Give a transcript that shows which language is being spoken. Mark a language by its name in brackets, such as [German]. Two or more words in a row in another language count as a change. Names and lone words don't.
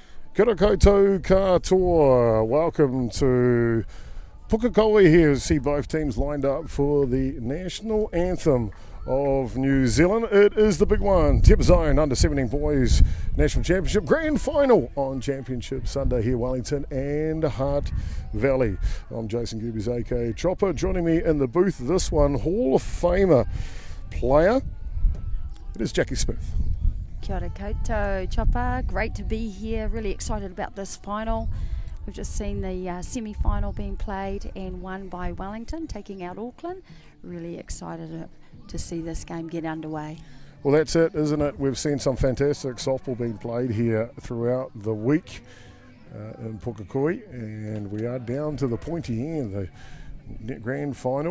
[Māori] Kia ora koutou katoa. [English] Welcome to Pukekohe here. See both teams lined up for the national anthem of New Zealand. It is the big one, Temperzone under-17 boys national championship grand final on Championship Sunday here, Wellington and Hutt Valley. I'm Jason Gubis, aka Chopper. Joining me in the booth this one, Hall of Famer player, it is Jackie Smith. [Māori] Kia ora koutou, [English] Chopper. Great to be here. Really excited about this final. We've just seen the semi-final being played and won by Wellington, taking out Auckland. Really excited to see this game get underway. Well, that's it, isn't it? We've seen some fantastic softball being played here throughout the week in Pukekohe, and we are down to the pointy end, the grand final.